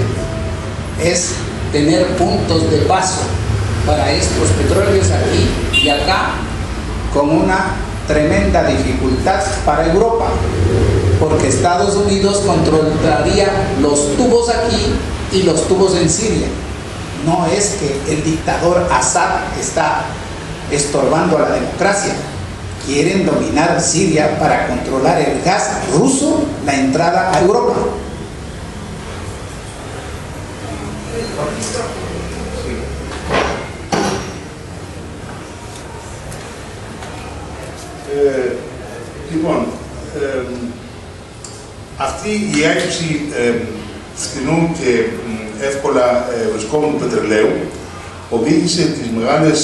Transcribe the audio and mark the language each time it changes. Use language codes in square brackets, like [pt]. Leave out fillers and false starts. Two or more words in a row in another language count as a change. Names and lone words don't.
[es] Es tener puntos de paso para estos petróleos aquí y acá, con una tremenda dificultad para Europa, porque Estados Unidos controlaría los tubos aquí y los tubos en Siria. No es que el dictador Assad está estorbando a la democracia. Quieren dominar Siria para controlar el gas ruso, la entrada a Europa. [el] Λοιπόν, αυτή η έλλειψη φθηνού και εύκολα βρισκόμενου πετρελαίου οδήγησε τις μεγάλες